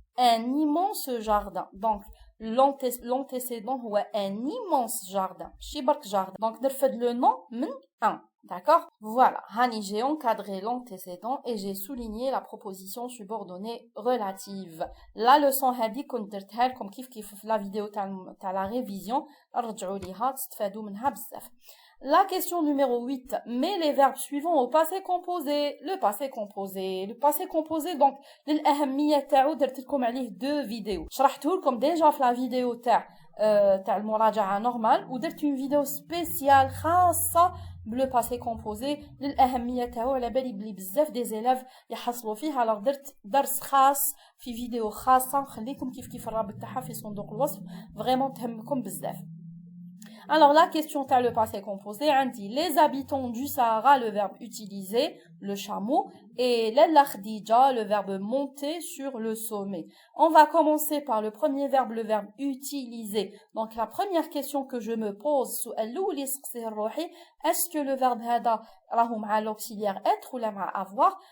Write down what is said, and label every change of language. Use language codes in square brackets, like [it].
[fr] Un immense jardin. Donc l'antécédent [ar] هو [fr] un immense jardin. [ar] ماشي برك [fr] jardin. Donc [ar] نرفد [fr] le nom [ar] من [fr] un. D'accord? Voilà. Hani, j'ai encadré l'antécédent et j'ai souligné la proposition subordonnée relative. La leçon [ar] هذه كنت درتها لكم كيف في [fr] la vidéo [ar] تاع [fr] la révision. [ar] رجعوا ليها تستفادوا منها بزاف. [fr] La question numéro 8, met les verbes suivants au passé composé. Le passé composé, donc, [ar] للأهمية تاعو درت لكم عليه [fr] 2 vidéos. [ar] شرحته لكم [fr] déjà [ar] في [fr] la vidéo [ar] تاع المراجعة [fr] normale [ar] ودرت [fr] une vidéo spéciale [ar] خاصة بلو passé composé للأهمية تاعو على بالي بلي بزاف دي زيلاف يحصلوا فيه. [fr] alors [ar] درت درس خاص في فيديو خاصة نخليكم كيف الرابط تاعها في صندوق الوصف [fr] vraiment [ar] تهمكم بزاف. [fr] Alors, la question t'as le passé composé, on dit les habitants du Sahara, le verbe utilisé, le chameau, et l'Akhdija, le verbe monter sur le sommet. On va commencer par le premier verbe, le verbe utiliser. Donc, la première question que je me pose, est-ce que le verbe hada, à l'auxiliaire être ou à avoir?